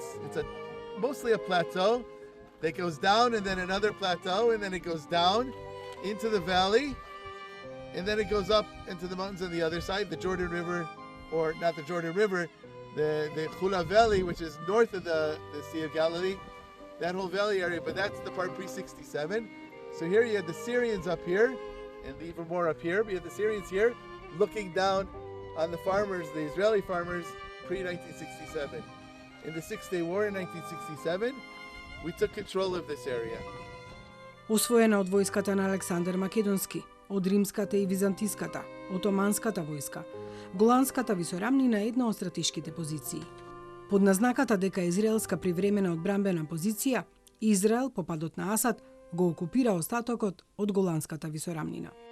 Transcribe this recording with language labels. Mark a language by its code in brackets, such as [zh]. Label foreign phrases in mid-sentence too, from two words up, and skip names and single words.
[en] It's mostly a plateau that goes down, and then another plateau, and then it goes down into the valley, and then it goes up into the mountains on the other side, the Jordan River, or not the Jordan River, the Chula Valley, which is north of the Sea of Galilee, that whole valley area, but that's the part pre-67. So here you have the Syrians up here, and even more up here, but you have the Syrians here, looking down on the farmers, the Israeli farmers, pre-1967. In the Six-Day War in 1967, we took control of this area. [mk] Освоена од војската на Александар Македонски, од римската и византиската, отоманската војска, Голанската висорамнина е една од стратешките позиции. Под назнаката дека е израелска привремена одбранбена позиција, Израел по падот на Асад го окупира остатокот од Голанската висорамнина.